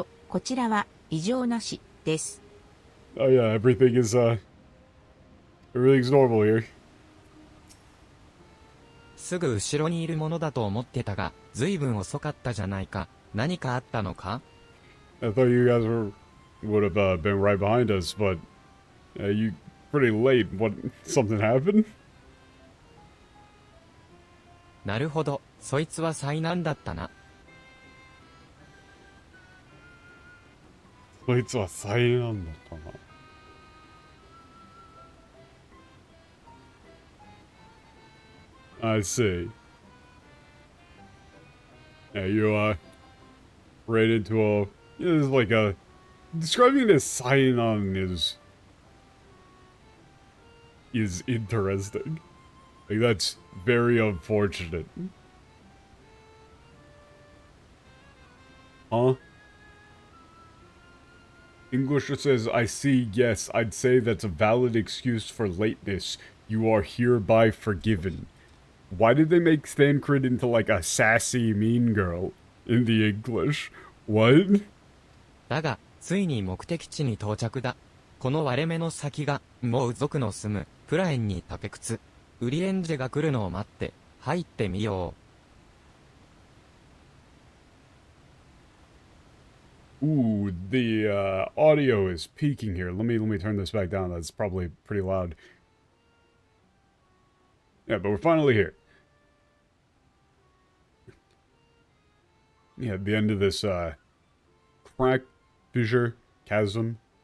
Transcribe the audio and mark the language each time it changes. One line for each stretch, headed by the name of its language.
Japanese: こちらは異常なしです。
English: Oh yeah, everything's normal here.
Japanese: すぐ後ろにいるものだと思ってたが、ずいぶん遅かったじゃないか。何かあったのか?
English: I thought you guys would have been right behind us, but you pretty late. What? Something happened?
Japanese: なるほど、そいつは災難だったな。そいつは災難だったな。
English: I see. Yeah, you ran into a... It's like a... Describing it as Cyanon is interesting. Like, that's very unfortunate. Huh? English says, I see, yes, I'd say that's a valid excuse for lateness. You are hereby forgiven. Why did they make Thancred into like a sassy mean girl in the English? What?
Japanese: だが、ついに目的地に到着だ。この割れ目の先が、もう族の住む、プラエンにタペクツ。ウリエンジェが来るのを待って、入ってみよう。
English: Ooh, the audio is peaking here. Let me turn this back down. That's probably pretty loud. Yeah, but we're finally here. Yeah, at the end of this crack, fissure, chasm.